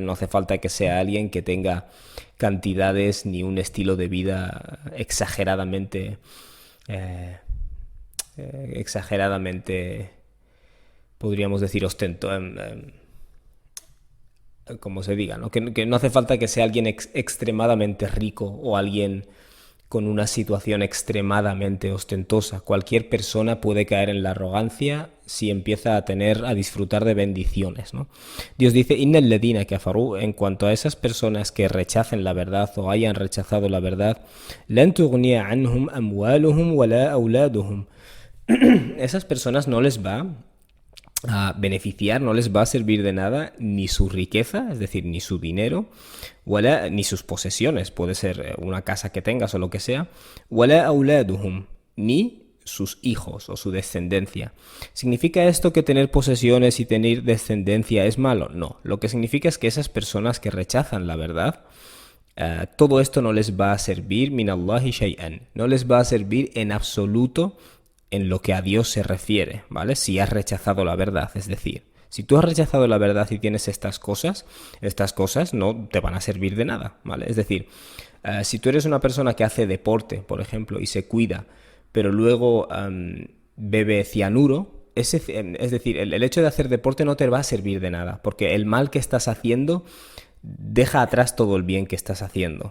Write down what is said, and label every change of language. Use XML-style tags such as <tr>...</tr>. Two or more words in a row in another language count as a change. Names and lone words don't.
<es>No hace falta que sea alguien que tenga cantidades ni un estilo de vida exageradamente, podríamos decir, como se diga, ¿no? Que no hace falta que sea alguien extremadamente rico o alguien con una situación extremadamente ostentosa. Cualquier persona puede caer en la arrogancia si empieza a disfrutar de bendiciones, ¿no? Dios dice,</es> <ar>إن الذين كفروا,</ar> <es>en cuanto a esas personas que rechacen la verdad o hayan rechazado la verdad,</es> <ar>لن تغني عنهم أموالهم ولا أولادهم.</ar> <es>Esas personas no les va a beneficiar, no les va a servir de nada ni su riqueza, es decir, ni su dinero, wala, ni sus posesiones, puede ser una casa que tengas o lo que sea,</es> <ar>ولا أولادهم,</ar> <es>ni sus hijos o su descendencia. ¿Significa esto que tener posesiones y tener descendencia es malo? No, lo que significa es que esas personas que rechazan la verdad, todo esto no les va a servir,</es> <ar>من الله شيئا,</ar> <es>no les va a servir en absoluto en lo que a Dios se refiere, ¿vale? Si has rechazado la verdad, es decir, si tú has rechazado la verdad y tienes estas cosas no te van a servir de nada, ¿vale? Es decir, si tú eres una persona que hace deporte, por ejemplo, y se cuida, pero luego bebe cianuro, es decir, el hecho de hacer deporte no te va a servir de nada, porque el mal que estás haciendo deja atrás todo el bien que estás haciendo.</es>